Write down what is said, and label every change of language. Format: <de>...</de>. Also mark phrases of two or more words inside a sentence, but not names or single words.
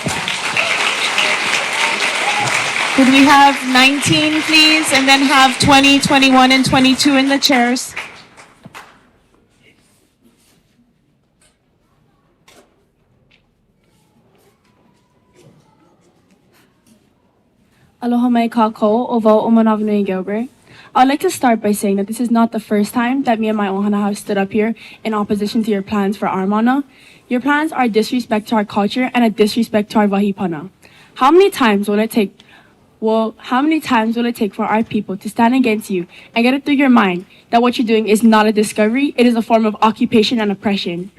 <en>Could we have 19, please, and then have 20, 21, and 22 in the chairs?</en> <haw>Aloha mai kākou o wau o Manawanui Gilbert.</haw> <en>I'd like to start by saying that this is not the first time that me and my ohana have stood up here in opposition to your plans for our mana. Your plans are a disrespect to our culture and a disrespect to our wahipana. How many times will it take for our people to stand against you and get it through your mind that what you're doing is not a discovery, it is a form of occupation and oppression?</en>